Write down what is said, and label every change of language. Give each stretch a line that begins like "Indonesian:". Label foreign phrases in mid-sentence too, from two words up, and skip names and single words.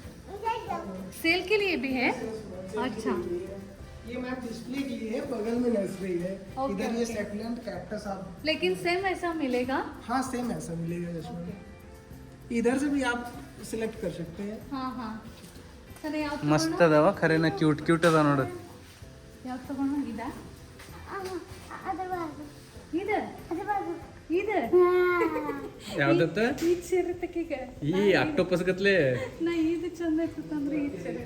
Hindi: सेल के लिए भी है? अच्छा, ये मैम डिस्प्ले के लिए है, बगल में नर्सरी है. इधर ये सेकुलेंट कैक्टस आप. लेकिन सेम ऐसा मिलेगा? हाँ सेम ऐसा मिलेगा इसमें. इधर से भी आप सिलेक्ट कर सकते हैं. हाँ हाँ.
Kannada: ಸರಿ, ಯಾವ್ದು ಮಸ್ತ್ ಅದಾವ ಖರೇನ,
English: cute cute
Kannada: ಅದಾವ ನೋಡು. ಯಾವ್ದು ತಗೊಂಡು ಇದ ಅದ್ರ ಬಾಜು ಇದು ಅದ್ರ ಬಾಜು ಇದು ಯಾವ್ದತ್ತ? ಇದು ಸೇರತ್ತಕ್ಕೀಗ ಈ ಆಕ್ಟೋಪಸ್ ಗತ್ಲೆ. ನಾ ಇದು ಚಂದ ಇರ್ತಂದ್ರೆ ಇದು ಸೇರ.